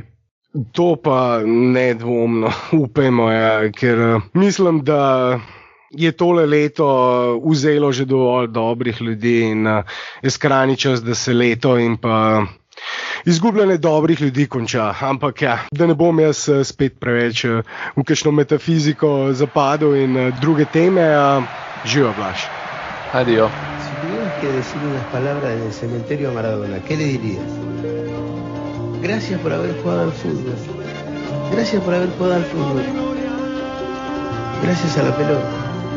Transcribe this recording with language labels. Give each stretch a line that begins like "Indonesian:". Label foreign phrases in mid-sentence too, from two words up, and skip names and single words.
Slovenian: To pa nedvomno upajmo, ker mislim, da je tole leto vzelo že dovolj dobrih ljudi in je skrajni čas, da se leto in pa izgubljanje dobrih ljudi konča. Ampak ja, da ne bom jaz spet preveč v kakšno metafiziko zapadel in druge teme. Živa, Blaž.
Spanish: Adiós. Si tuvieras que decir unas palabras en el cementerio Maradona, ¿qué le dirías? Gracias por haber jugado al fútbol. Gracias por haber jugado al fútbol. Gracias a la pelota.